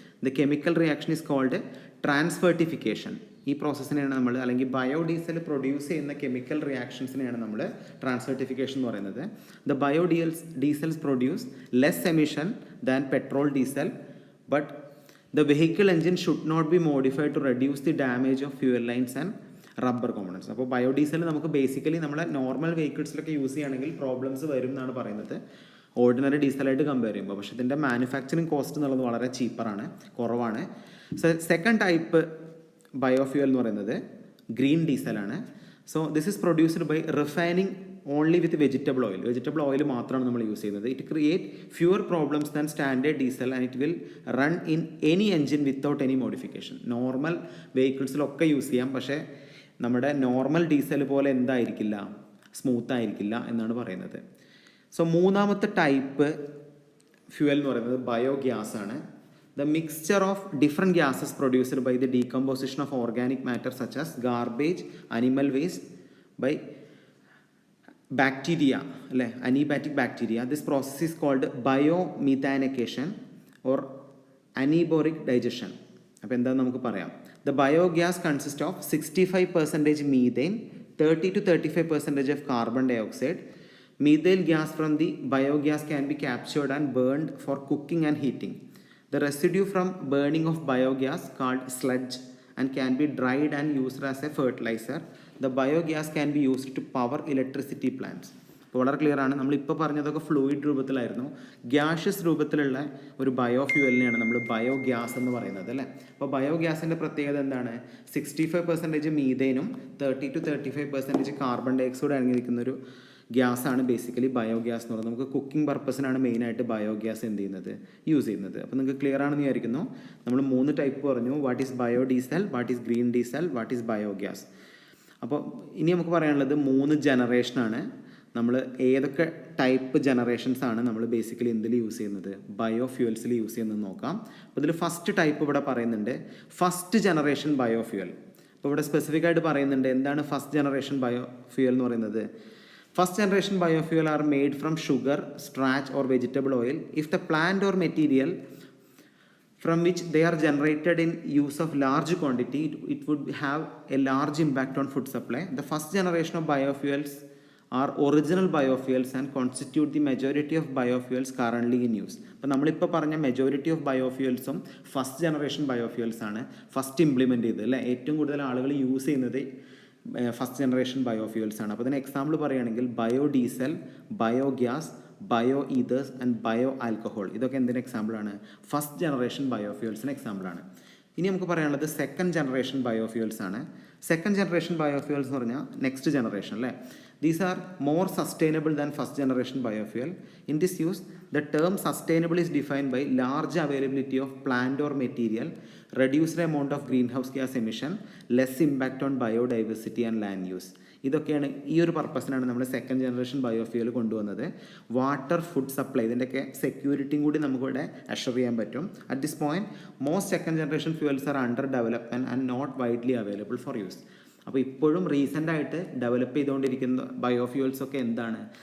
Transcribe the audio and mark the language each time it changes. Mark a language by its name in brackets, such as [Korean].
[English] The chemical reaction is called transesterification. [Malayalam] ഈ പ്രോസസ്സിനെയാണ് നമ്മൾ, അല്ലെങ്കിൽ ബയോഡീസൽ പ്രൊഡ്യൂസ് ചെയ്യുന്ന കെമിക്കൽ റിയാക്ഷൻസിനെയാണ് നമ്മൾ ട്രാൻസ്ഫെർട്ടിഫിക്കേഷൻ എന്ന് പറയുന്നത്. [English] The biodiesels produce less emission than petrol diesel, but The vehicle engine should not be modified to reduce the damage of fuel lines and rubber components. [Malayalam] അപ്പോൾ biodiesel നമുക്ക് basically നമ്മളെ നോർമൽ വെഹിക്കിൾസിലൊക്കെ യൂസ് ചെയ്യുകയാണെങ്കിൽ problems വരും എന്നാണ് പറയുന്നത് ഓർഡിനറി ഡീസലായിട്ട് കമ്പയർ ചെയ്യുമ്പോൾ. പക്ഷേ ഇതിൻ്റെ മാനുഫാക്ചറിങ് കോസ്റ്റ് എന്നുള്ളത് വളരെ ചീപ്പറാണ്, കുറവാണ്. സെക്കൻഡ് ടൈപ്പ് ബയോഫ്യൂവൽ എന്ന് പറയുന്നത് green ഡീസലാണ്. [English] So this is produced by refining only with vegetable oil. [Malayalam] Vegetable oil മാത്രമാണ് നമ്മൾ യൂസ് ചെയ്യുന്നത്. [English] It create fewer problems than standard diesel and it will run in any engine without any modification. [Malayalam] Normal വെഹിക്കിൾസിലൊക്കെ use ചെയ്യാം, പക്ഷേ നമ്മുടെ normal diesel പോലെ എന്തായിരിക്കില്ല, smooth ആയിരിക്കില്ല എന്നാണ് പറയുന്നത്. സോ മൂന്നാമത്തെ ടൈപ്പ് ഫ്യൂവൽ എന്ന് പറയുന്നത് ബയോഗ്യാസ് ആണ്. [English] The mixture of different gases produced by the decomposition of organic matter such as garbage, animal waste by bacteria, anaerobic bacteria. This process is called biomethanication or anaerobic digestion. [Malayalam] അപ്പോൾ എന്താണെന്ന് നമുക്ക് പറയാം. [English] The biogas consists of 65% methane, 30 to 35% of carbon dioxide. Methane gas from the biogas can be captured and burned for cooking and heating. The residue from burning of biogas called sludge and can be dried and used as a fertilizer. The biogas can be used to power electricity plants. [Malayalam] അപ്പോൾ വളരെ clear ആണ്. നമ്മളിപ്പോൾ പറഞ്ഞതൊക്കെ fluid രൂപത്തിലായിരുന്നു. Gaseous രൂപത്തിലുള്ള ഒരു ബയോഫ്യൂവലിനെയാണ് നമ്മൾ biogas എന്ന് പറയുന്നത് അല്ലേ. അപ്പോൾ ബയോഗ്യാസിൻ്റെ പ്രത്യേകത എന്താണ്? 65% മീഥേനും 30 to 35% carbon dioxide അടങ്ങിയിരിക്കുന്നൊരു ഗ്യാസാണ് basically biogas എന്ന് പറയുന്നത്. നമുക്ക് കുക്കിംഗ് പർപ്പസിനാണ് മെയിനായിട്ട് ബയോഗ്യാസ് എന്ത് ചെയ്യുന്നത്, യൂസ് ചെയ്യുന്നത്. അപ്പോൾ നിങ്ങൾക്ക് ക്ലിയർ ആണെന്ന് വിചാരിക്കുന്നു. നമ്മൾ 3 ടൈപ്പ് പറഞ്ഞു. [English] What is biodiesel, what is green diesel, what is biogas. [Malayalam] അപ്പോൾ ഇനി നമുക്ക് പറയാനുള്ളത് 3 ജനറേഷനാണ്. നമ്മൾ ഏതൊക്കെ ടൈപ്പ് ജനറേഷൻസ് ആണ് നമ്മൾ ബേസിക്കലി എന്തിൽ യൂസ് ചെയ്യുന്നത്, ബയോഫ്യൂവൽസിൽ യൂസ് ചെയ്യുന്നത് നോക്കാം. അപ്പോൾ ഇതിൽ ഫസ്റ്റ് ടൈപ്പ് ഇവിടെ പറയുന്നുണ്ട്, ഫസ്റ്റ് ജനറേഷൻ ബയോഫ്യൂവൽ. അപ്പോൾ ഇവിടെ സ്പെസിഫിക് ആയിട്ട് പറയുന്നുണ്ട് എന്താണ് ഫസ്റ്റ് ജനറേഷൻ ബയോഫ്യൂവൽ എന്ന് പറയുന്നത്. [English] First generation biofuel are made from sugar, starch or vegetable oil. If the plant or material from which they are generated in use of large quantity, it would have a large impact on food supply. The first generation of biofuels are original biofuels and constitute the majority of biofuels currently in use. [Malayalam] അപ്പോൾ നമ്മളിപ്പോൾ പറഞ്ഞ majority of ബയോഫ്യൂവൽസും first generation biofuels ആണ് first implement ചെയ്തത് അല്ലേ. ഏറ്റവും കൂടുതൽ ആളുകൾ use ചെയ്യുന്നത് ഫസ്റ്റ് ജനറേഷൻ ബയോഫ്യൂവൽസ് ആണ്. അപ്പോൾ അതിന് എക്സാമ്പിൾ പറയുകയാണെങ്കിൽ biodiesel, biogas, bio ethers and bio alcohol. ഇതൊക്കെ എന്തിന് എക്സാമ്പിളാണ്? ഫസ്റ്റ് ജനറേഷൻ ബയോഫ്യൂവൽസിന് എക്സാമ്പിളാണ്. ഇനി നമുക്ക് പറയാനുള്ളത് സെക്കൻഡ് ജനറേഷൻ ബയോഫ്യൂവൽസ് ആണ്. സെക്കൻഡ് ജനറേഷൻ ബയോഫ്യൂവൽസ് എന്ന് പറഞ്ഞാൽ നെക്സ്റ്റ് ജനറേഷൻ അല്ലേ. These are more sustainable than first generation biofuel. In this use, the term sustainable is defined by large availability of plant or material, reduced amount of greenhouse gas emission, less impact on biodiversity and land use. ഇതൊക്കെയാണ് ഈ ഒരു പർപ്പസിനാണ് നമ്മൾ second generation biofuel കൊണ്ടുവന്നത്. Water, food supply ഇതിൻ്റെയൊക്കെ സെക്യൂരിറ്റിയും കൂടി നമുക്കിവിടെ അഷർ ചെയ്യാൻ പറ്റും. [English] At this point most second generation fuels are under development and not widely available for use. [Malayalam] അപ്പോൾ ഇപ്പോഴും റീസെൻ്റായിട്ട് ഡെവലപ്പ് ചെയ്തുകൊണ്ടിരിക്കുന്ന ബയോഫ്യൂവൽസൊക്കെ എന്താണ്?